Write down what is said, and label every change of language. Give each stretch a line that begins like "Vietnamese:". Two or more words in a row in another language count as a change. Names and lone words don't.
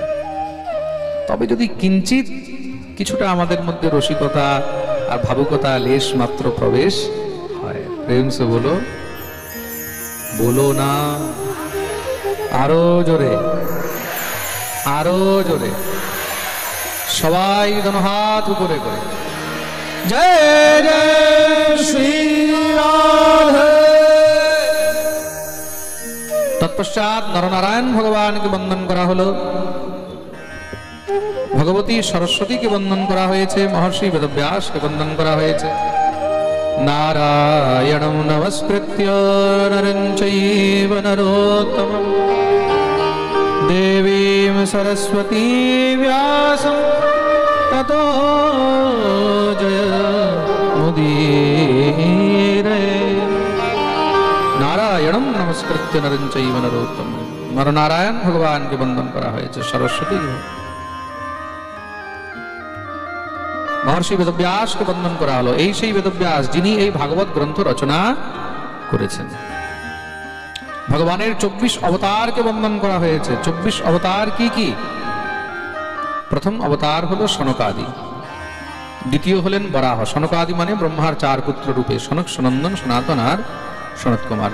Bangla: তবে যদি কিঞ্চিত কিছুটা আমাদের মধ্যে রসিকতা আর ভাবুকতা লেশ মাত্র প্রবেশ হয়, প্রেম সে বলো, বলো না আরো জোরে, আরো জোরে, সবাই হাত উপরে করে জয় জয় শ্রী রাধে। তৎপশ্চাৎ নরনারায়ণ ভগবানকে বন্দন করা হলো, ভগবতী সরস্বতীকে বন্দন করা হয়েছে, মহর্ষি বেদব্যাসকে বন্দন করা হয়েছে।
Sanskrit: नारायणं नमस्कृत्य नरं चैव नरोत्तमं देवीं सरस्वती व्यासं ततो जयमुदीरये। नारायणं नमस्कृत्य नरं चैव नरोत्तमं,
Bangla: নরনারায়ণ ভগবান কে বন্দন করা হয়েছে সরস্বতী মহর্ষি বেদব্যাস কে বন্ধন করা হলো। এই সেই বেদব্যাস যিনি এই ভাগবত গ্রন্থ রচনা করেছেন। ভগবানের 24 অবতার কে বন্ধন করা হয়েছে। 24 অবতার কি কি? প্রথম অবতার হলো সনকাদি, দ্বিতীয় হলেন বরাহ। সনকাদি মানে ব্রহ্মার 4 পুত্র রূপে সনক, সনন্দন, সনাতন আর সনত কুমার।